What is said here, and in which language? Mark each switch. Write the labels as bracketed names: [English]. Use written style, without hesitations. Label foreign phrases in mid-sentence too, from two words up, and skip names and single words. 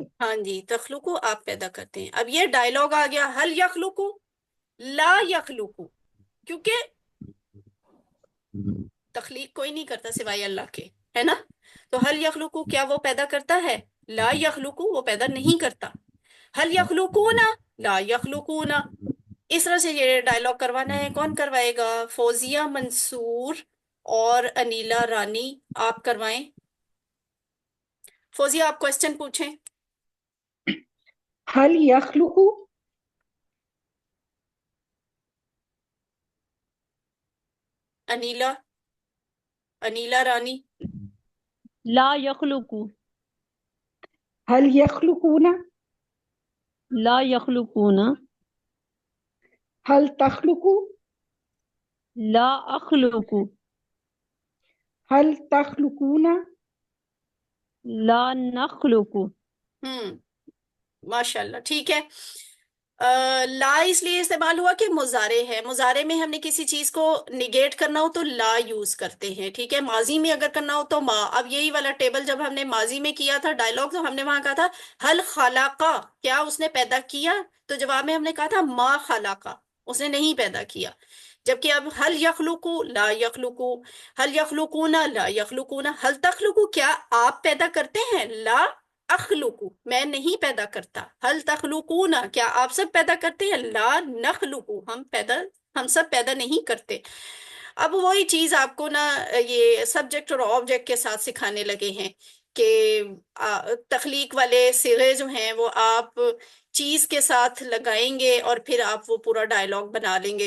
[Urdu] ہاں جی، تخلقو آپ پیدا کرتے ہیں. اب یہ ڈائلاگ آ گیا، [Arabic] حل یخلقو لا یخلقو، [Urdu] کیونکہ تخلیق کوئی نہیں کرتا سوائے اللہ کے، ہے نا؟ تو [Arabic] حل یخلقو [Urdu] کیا وہ پیدا کرتا ہے؟ [Arabic] لا یخلقو [Urdu] وہ پیدا نہیں کرتا. حل یخلقون لا یخلقون، اس طرح سے یہ ڈائیلاگ کروانا ہے۔ کون کروائے گا? فوزیہ منصور اور انیلہ رانی، آپ کروائیں. فوزیہ، آپ کوئسچن پوچھیں. [Arabic] هل يخلقُ, [Urdu] अनीला, अनीला रानी। [Arabic] لا يخلقُ, هل يخلقون, لا يخلقون, هل تخلقُ, لا أخلقُ, هل تخلقون, لا نخلقُ. [Urdu] ماشاءاللہ، ٹھیک ہے. لا اس لیے استعمال ہوا کہ مضارع ہے. مضارع میں ہم نے کسی چیز کو نیگیٹ کرنا ہو تو لا یوز کرتے ہیں، ٹھیک ہے. ماضی میں اگر کرنا ہو تو ما۔ اب یہی والا ٹیبل جب ہم نے ماضی میں کیا تھا ڈائیلاگ، تو ہم نے وہاں کہا تھا [Arabic] هل خلق, [Urdu] کیا اس نے پیدا کیا? تو جواب میں ہم نے کہا تھا [Arabic] ما خلق, [Urdu] اس نے نہیں پیدا کیا. جبکہ اب [Arabic] هل يخلقُ، لا يخلقُ، هل يخلقون، لا يخلقون، هل تخلقُ, [Urdu] کیا آپ پیدا کرتے ہیں? [Arabic] لا أخلقُ, [Urdu] میں نہیں پیدا کرتا. [Arabic] هل تخلقون, [Urdu] کیا آپ سب پیدا کرتے ہیں? [Arabic] لا نخلقُ, [Urdu] ہم سب پیدا نہیں کرتے. اب وہی چیز آپ کو نا یہ سبجیکٹ اور آبجیکٹ کے ساتھ سکھانے لگے ہیں کہ تخلیق والے صیغے جو ہیں وہ آپ چیز کے ساتھ لگائیں گے اور پھر آپ وہ پورا ڈائیلاگ بنا لیں گے.